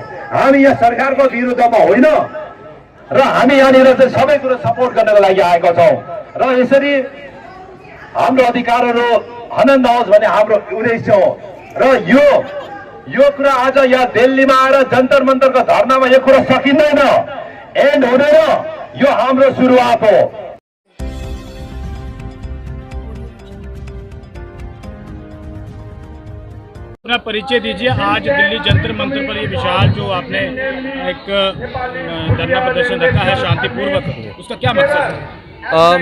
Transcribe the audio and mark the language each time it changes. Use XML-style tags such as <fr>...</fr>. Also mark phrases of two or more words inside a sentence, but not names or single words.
<ne>हामी यहाँ सरकारको विरुद्धमा होइन र हामी यहाँनिर चाहिँ सबै कुरो सपोर्ट गर्नको लागि आएका छौँ। र यसरी हाम्रो अधिकारहरू हनन नहोस् भन्ने हाम्रो उद्देश्य हो। र यो कुरा आज यहाँ दिल्लीमा आएर जन्तर मन्तरको धरनामा यो कुरा सकिँदैन, एन्ड हुँदैन। यो हाम्रो सुरुवात हो।</ne> <hi>अपना परिचय दीजिए। आज दिल्ली जंतर मंतर पर ये विशाल जो आपने एक धरना प्रदर्शन रखा है शांतिपूर्वक, उसका क्या मकसद है?</hi>